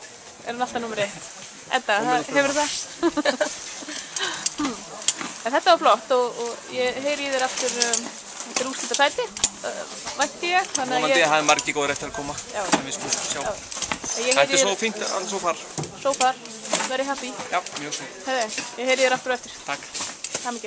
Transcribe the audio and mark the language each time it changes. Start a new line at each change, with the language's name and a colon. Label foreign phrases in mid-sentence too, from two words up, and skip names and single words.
Icelandic: Er hún alltaf nummer 1? Edda, hefur það? En þetta var flott og ég heyri í þér aftur úrslitasæti, vænti ég. Vonandi hafi margir góðir eftir að koma sem við skulum sjá. Þetta er svo fínt,
English: so far. So far, very happy.
Icelandic: Já, mjög svo. Herðu, ég heyri þér aftur og eftir. Takk. Hamingju.